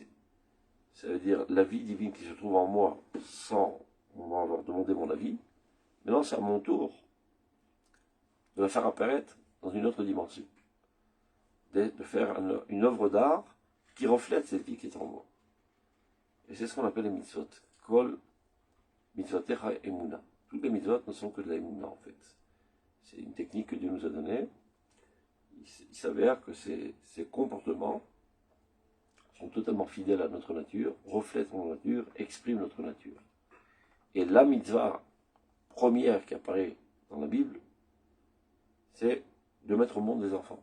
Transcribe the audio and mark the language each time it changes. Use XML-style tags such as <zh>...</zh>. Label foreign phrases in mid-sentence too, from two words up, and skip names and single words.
<fr>Ça veut dire la vie divine qui se trouve en moi sans m'avoir demandé mon avis. Maintenant, c'est à mon tour de la faire apparaître dans une autre dimension. De faire une œuvre d'art qui reflète cette vie qui est en moi. Et c'est ce qu'on appelle les mitzvot.</fr> <he>כל מצותיך אמונה.</he> <fr>Toutes les mitzvot ne sont que de la emuna en fait. C'est une technique que Dieu nous a donnée. Il s'avère que ces comportements sont totalement fidèles à notre nature, reflètent notre nature, expriment notre nature. Et la mitzvah première qui apparaît dans la Bible, c'est de mettre au monde des enfants.</fr>